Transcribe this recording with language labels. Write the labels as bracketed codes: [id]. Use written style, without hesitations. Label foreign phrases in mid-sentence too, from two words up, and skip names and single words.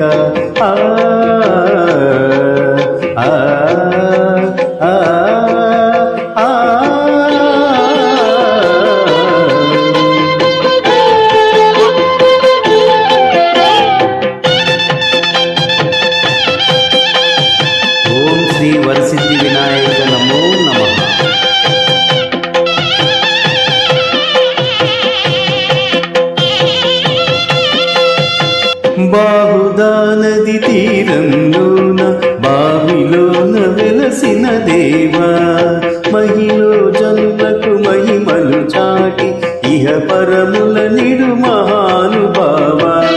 [sa] आ आ आ श्री वरसिद्धि विनायक नमो नमः। [te] బాహుదా నది తీరంలోన బావిలోన వెలసిన దేవా మహిలో జనులకు మహిమలు చాటి ఇహ పరముల నిడు మహానుభావా